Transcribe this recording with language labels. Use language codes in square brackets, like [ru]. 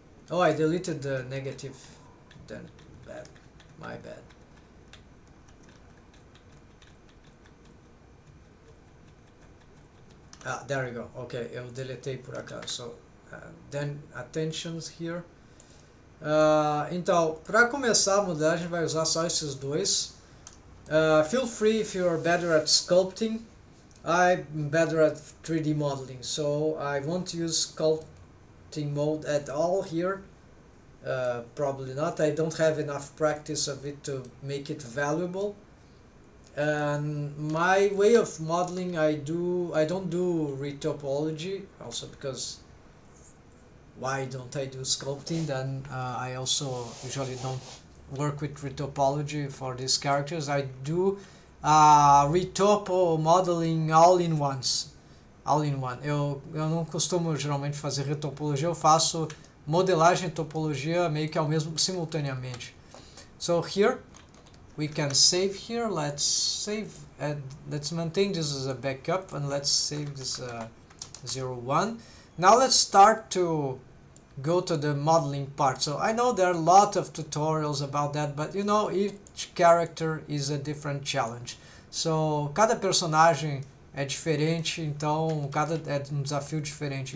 [en] Oh, I deleted the negative, then back. My bad. There you go. Ok, [pt] eu deletei por acaso. [en] So, then attentions here. [pt] Então, para começar a mudar, a gente vai usar só esses dois. [en] Feel free if you're better at sculpting. I'm better at 3D modeling, so I won't use sculpting mode at all here. Probably not. I don't have enough practice of it to make it valuable. And my way of modeling, I don't do retopology, also because why don't I do sculpting? Then I also usually don't work with retopology for these characters. I do retopo modeling all in one. [pt] Eu não costumo geralmente fazer retopologia, eu faço modelagem e topologia meio que ao mesmo simultaneamente. [en] So here we can save here. Let's save and let's maintain this as a backup, and let's save this 01. Now let's start to go to the modeling part. So I know there are a lot of tutorials about that, but you know, each character is a different challenge. [pt] So cada personagem é diferente, então cada é um desafio diferente.